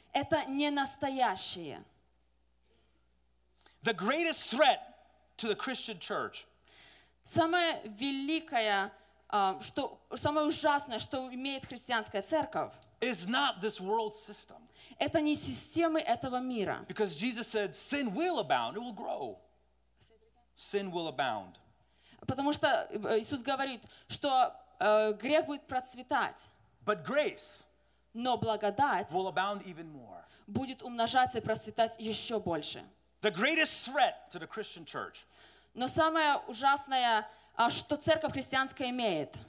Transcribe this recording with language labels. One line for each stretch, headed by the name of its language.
Russian: Это не настоящее.
English: The greatest threat to the Christian church.
Russian: Самое великое, что самое ужасное, что имеет христианская церковь.
English: Is not this world system.
Russian: Это не системы этого мира.
English: Because Jesus said, sin will abound, it will grow. Sin will abound.
Russian: Потому что Иисус говорит, что грех будет процветать.
English: But grace.
Russian: Но благодать
English: will abound even more.
Russian: Будет умножаться и процветать еще больше.
English: The greatest threat to the Christian church.
Russian: Но самое ужасное, что церковь христианская имеет,